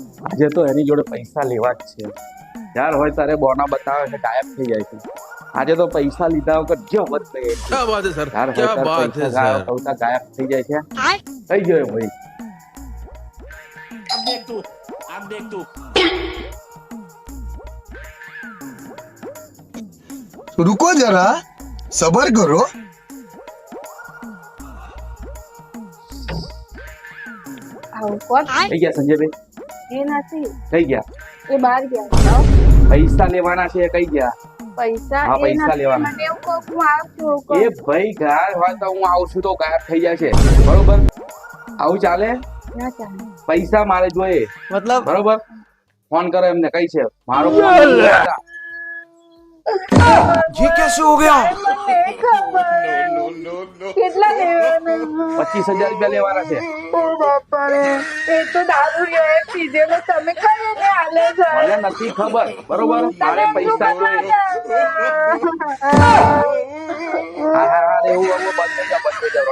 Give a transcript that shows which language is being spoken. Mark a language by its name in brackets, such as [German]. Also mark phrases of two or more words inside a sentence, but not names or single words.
[Gujarati] આજે તો એની જોડે પૈસા લેવા જ છે. યાર હોય તારે બોના બતાવે છે ગાયબ થઈ જાય છે. આજે તો પૈસા લીધા વગર જવત નહીં. [Hindi] क्या बात है सर, [Gujarati] યાર [Hindi] क्या [Gujarati] હોય તારે [Hindi] बात है [Gujarati] પૈસા [Hindi] सर। [Gujarati] ગાયબ થઈ જાય છે. થઈ ગયો ભાઈ. [Hindi] अब देख तू रुको जरा सबर करो। [Gujarati] આવું કોણ થઈ ગયા સંજયભાઈ? એ નથી થઈ ગયા. એ બહાર ગયા જાઓ. પૈસા લેવાના છે કઈ ગયા? પૈસા હા, એ પૈસા નથી. લેવાના. મને એવું કહો કે હું આવું છું કહો. એ ભાઈ ગાયબ હોય તો હું આવું છું તો ગાયબ થઈ જાય છે. બરોબર? આવું ચાલે? ના ચાલે. પૈસા મારે જોઈએ. [Hindi] मतलब [Gujarati] બરોબર? ફોન કરો એમને કઈ છે મારો ફોન [Hindi] ये कैसे हो गया? [Gujarati] મને ખબર. કેટલા લેવાના? 25,000 રૂપિયા લેવાના છે. ઓ બાપા રે, એ તો દારૂ રે પીધેલો તમે કઈ રીતે હાલે છે? મને નથી ખબર. બરોબર? મારે પૈસા જોઈએ. હા હા હા એવું એવું બંધ થઈ જાવ.